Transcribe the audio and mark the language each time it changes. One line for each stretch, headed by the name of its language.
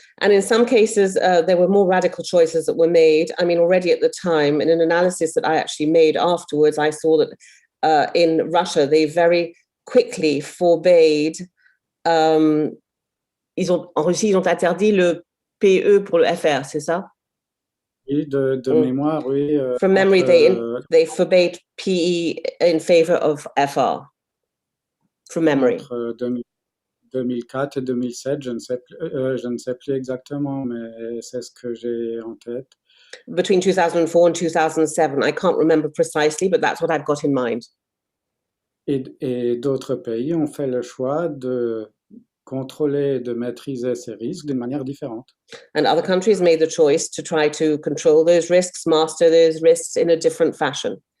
English: And in some cases, there were more radical choices that were made. I mean, already at the time, in an analysis that I actually made afterwards, I saw that in Russia, they very quickly forbade.
French: En Russie, ils ont interdit le PE pour le FR, c'est ça? Oui, de mémoire, oui.
English: From memory, they forbade PE in favor of FR. From memory.
French: Entre 2004 et 2007, je ne sais plus exactement, mais c'est ce que j'ai en tête.
English: Between 2004 and 2007, I can't remember precisely, but that's what I've got in mind.
French: et d'autres pays ont fait le choix de contrôler, de maîtriser ces risques d'une manière différente.
English: And other countries made the choice to try to control those risks, master those risks in a different fashion.